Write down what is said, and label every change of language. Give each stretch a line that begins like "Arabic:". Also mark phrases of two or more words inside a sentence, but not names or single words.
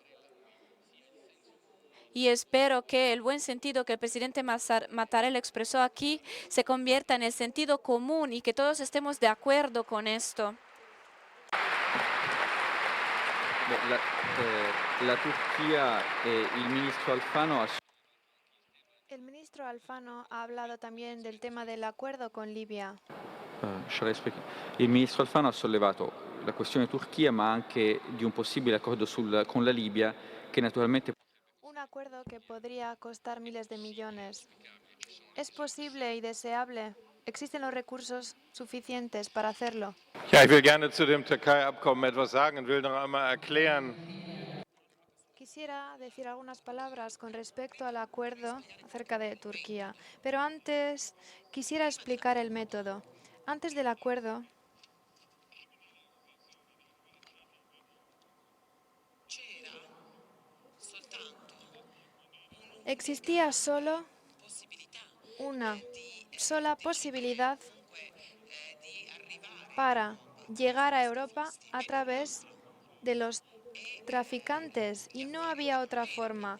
Spanish: Y espero que el buen sentido que el presidente Mattarella expresó aquí se convierta en el sentido común y que todos estemos de acuerdo con esto.
Italian: La Turchia e il ministro Alfano
Spanish: El ministro Alfano ha hablado también del tema del acuerdo con Libia.
Italian: il ministro Alfano ha sollevato la questione Turchia, ma anche di un possibile accordo con la Libia, che naturalmente
Spanish: Un acuerdo que podría costar miles de millones. ¿Es posible y deseable? ¿Existen los recursos suficientes para hacerlo?
German: Ja, ich will gerne zu dem Türkei-Abkommen etwas sagen und will noch einmal erklären,
Spanish: Quisiera decir algunas palabras con respecto al acuerdo acerca de Turquía, pero antes quisiera explicar el método. Antes del acuerdo, existía solo una sola posibilidad para llegar a Europa a través de los traficantes y no había otra forma.